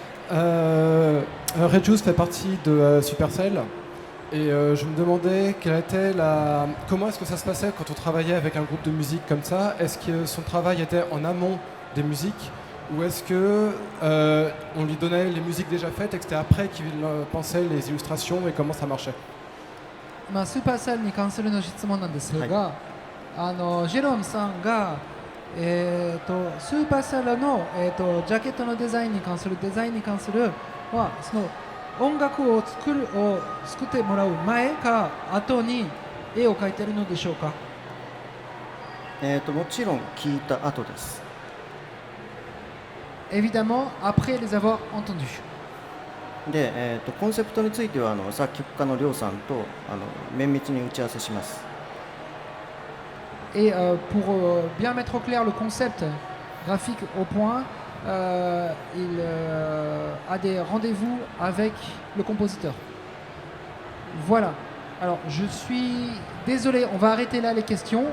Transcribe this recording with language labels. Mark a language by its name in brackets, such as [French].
[French] Red Juice fait partie de Supercell et je me demandais comment est-ce que ça se passait quand on travaillait avec un groupe de musique comme ça. Est-ce que son travail était en amont des musiques ou est-ce que on lui donnait les musiques déjà faites et que c'était après qu'il pensait les illustrations et comment ça marchait? [Japanese] スーパーセルに関するの質問なんですが、ジェロムさんがスーパーセルの、ジャケットのデザインに関するはその音楽を作ってもらう前か後に絵を描いているのでしょうか？もちろん聞いた後です。 [French] Évidemment, après les avoir entendus. [Japanese] で、コンセプトについては作曲家のりょうさんと綿密に打ち合わせします。 [French] Et pour bien mettre au clair le concept graphique au point, il a des rendez-vous avec le compositeur. Voilà. Alors, je suis désolé, on va arrêter là les questions.